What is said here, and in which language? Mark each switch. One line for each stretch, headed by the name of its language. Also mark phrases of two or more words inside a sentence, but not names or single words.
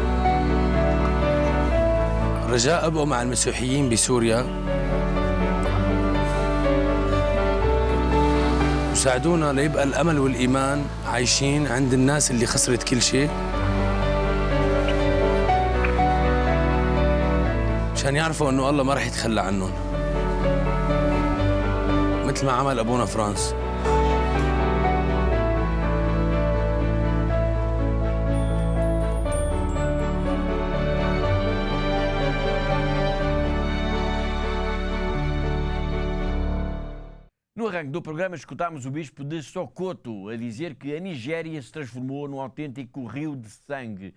Arabic: رجاء أبقوا مع المسيحيين بسوريا وساعدونا ليبقى الأمل والإيمان عايشين عند الناس اللي خسرت كل شيء، عشان يعرفوا إنه الله ما رح يتخلى عنهم مثل ما عمل أبونا فرانس.
Portuguese: No arranque do programa, escutámos o bispo de Sokoto a dizer que a Nigéria se transformou num autêntico rio de sangue.